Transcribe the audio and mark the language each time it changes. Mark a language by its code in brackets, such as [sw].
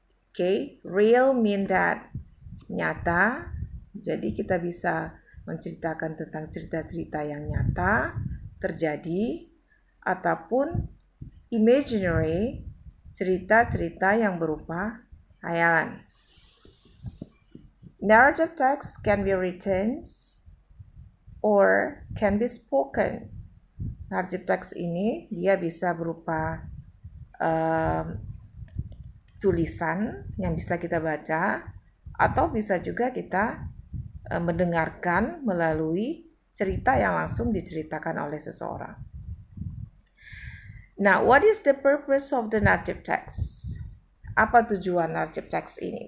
[en] Okay, real mean that [id] nyata, jadi kita bisa menceritakan tentang cerita-cerita yang nyata terjadi, ataupun imaginary, cerita-cerita yang berupa hayalan. [en] Narrative text can be written or can be spoken. [id] Narrative text ini dia bisa berupa tulisan yang bisa kita baca, atau bisa juga kita mendengarkan melalui cerita yang langsung diceritakan oleh seseorang. [en] Now, what is the purpose of the narrative text? [id] Apa tujuan narrative text ini?